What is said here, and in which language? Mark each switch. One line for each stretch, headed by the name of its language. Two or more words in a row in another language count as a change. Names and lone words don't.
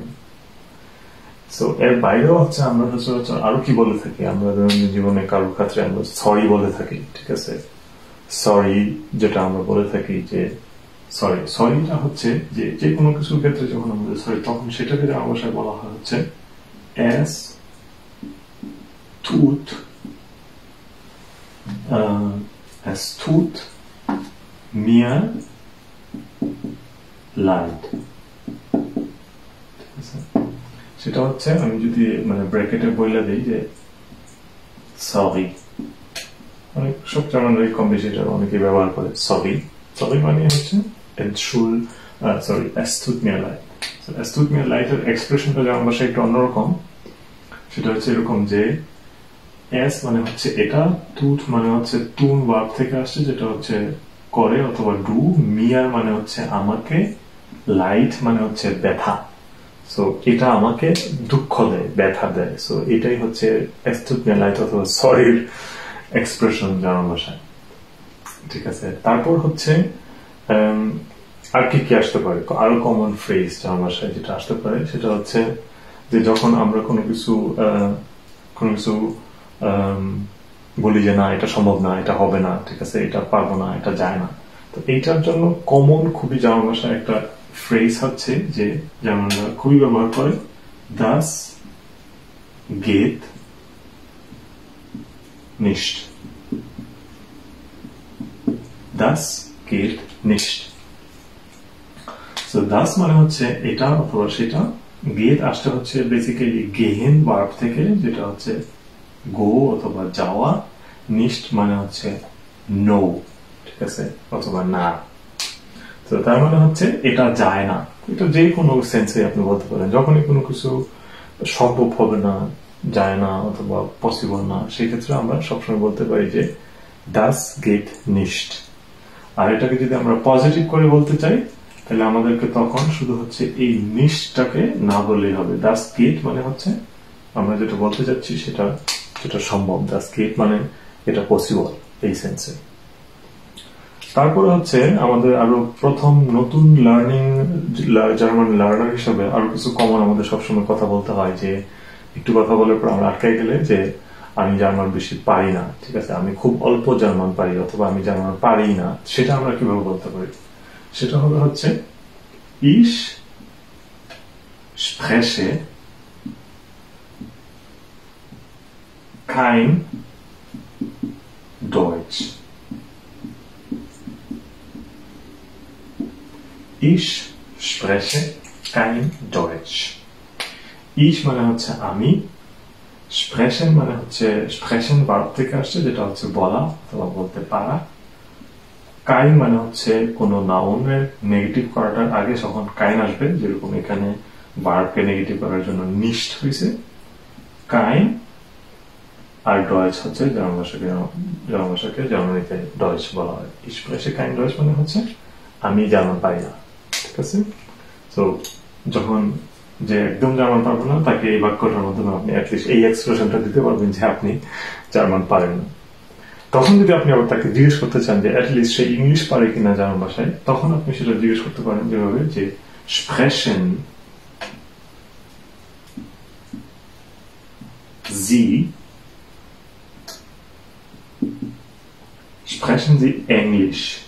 Bangla: সো এর বাইরেও হচ্ছে আমরা সচরাচর আরো কি বলে থাকি, আমরা দৈনন্দিন জীবনে কারোর ক্ষেত্রে আমরা সরি বলে থাকি, ঠিক আছে। সরি যেটা আমরা বলে থাকি যে সরিটা হচ্ছে যে কোনো কিছুর ক্ষেত্রে যখন আমরা সরি, তখন সেটাকে আমার ভাষায় বলা হয় হচ্ছে
German: es tut mir leid,
Bangla: ঠিক আছে। সেটা হচ্ছে আমি যদি মানে ব্র্যাকেটে বলে দিই যে সরি, অনেক সব জার্মানরাই কম বেশি অনেকে ব্যবহার করে সরি মানে হচ্ছে
German: es tut mir leid। es tut mir leid
Bangla: এর এক্সপ্রেশনটা জার্মান ভাষায় একটু অন্যরকম। সেটা হচ্ছে এরকম যে এস মানে হচ্ছে এটা, টুট মানে হচ্ছে তুন ভার্ব থেকে আসছে, যেটা হচ্ছে করে অথবা ডু, মিয়ার মানে হচ্ছে আমাকে, লাইট মানে হচ্ছে ব্যথা। সো এটা আমাকে দুঃখ দেয়, ব্যথা দেয়। সো এটাই হচ্ছে
German: es tut mir leid
Bangla: অথবা সরির এক্সপ্রেশন জার্মান ভাষায়, ঠিক আছে। তারপর হচ্ছে আর কি আসতে পারে, আরো কমন ফ্রেজ জার্মান ভাষায় যেটা আসতে পারে সেটা হচ্ছে যে যখন আমরা কোনো কিছু বলি যে না এটা সম্ভব না, এটা হবে না, ঠিক আছে, এটা পারবো না, এটা যায় না। তো এইটার জন্য কমন খুবই জার্মান ভাষায় একটা ফ্রেজ হচ্ছে যে জার্মানরা খুবই ব্যবহার করে,
German: das geht nicht, das geht nicht।
Bangla: So das মানে হচ্ছে এটা অথবা সেটা, গেট আসতে হচ্ছে বেসিক্যালি গেহেন ভার্ব থেকে, যেটা হচ্ছে গো অথবা যাওয়া, নিস্ট মানে হচ্ছে নো, ঠিক আছে, অথবা না। তো তার মানে হচ্ছে এটা যায় না। এটা যে কোনো সেন্সে আপনি বলতে পারেন, যখনই কোনো কিছু সম্ভব হবে না, যায় না অথবা পসিবল না, সেই ক্ষেত্রে আমরা সবসময় বলতে পারি যে
German: das geht nicht।
Bangla: আর এটাকে যদি আমরা পজিটিভ করে বলতে চাই তাহলে আমাদেরকে তখন শুধু হচ্ছে এই নিশটাকে না বললেই হবে।
German: das geht
Bangla: মানে হচ্ছে আমরা যেটা বলতে চাচ্ছি সেটা সম্ভব,
German: das geht
Bangla: মানে এটা পসিবল, এই সেন্সে। তারপরে হচ্ছে আমাদের আরো প্রথম নতুন জার্মান লার্নার হিসাবে আরো কিছু কমন আমাদের সবসময় কথা বলতে হয়, যে একটু কথা বলার পর আমরা আটকাই গেলে যে আমি জার্মান বেশি পারি না, ঠিক আছে, আমি খুব অল্প জার্মান পারি অথবা আমি জার্মান পারি না, সেটা আমরা কিভাবে বলতে পারি? সেটা হবে হচ্ছে
German: ich spreche kein Deutsch। ich spreche kein Deutsch.
Bangla: ich মানে হচ্ছে আমি, sprechen মানে হচ্ছে sprechen ভার্ব থেকে আসছে, যেটা হচ্ছে বলা অথবা বলতে পারা। kein মানে হচ্ছে কোন নাউনের নেগেটিভ করাটার আগে যখন kein আসবে, যেরকম এখানে ভার্বকে নেগেটিভ করার জন্য nicht হয়েছে kein, আর Deutsch হচ্ছে জার্মান ভাষাকে জার্মানিতে Deutsch বলা হয়।
German: ich spreche kein Deutsch
Bangla: মানে হচ্ছে আমি জার্মান পারি না, ঠিক আছে? তো যখন যে একদম জার্মান পারবো না, তাকে এই বাক্যটার মাধ্যমে আপনি অ্যাটলিস্ট এই এক্সপ্রেশনটা দিতে পারবেন যে আপনি জার্মান পারেন না। তখন যদি আপনি আবার তাকে জিজ্ঞেস করতে চান যে অ্যাটলিস্ট সে ইংলিশ পারে কিনা জার্মান ভাষায়, তখন আপনি সেটা জিজ্ঞেস করতে পারেন যেভাবে যে
German: sprechen Sie Englisch?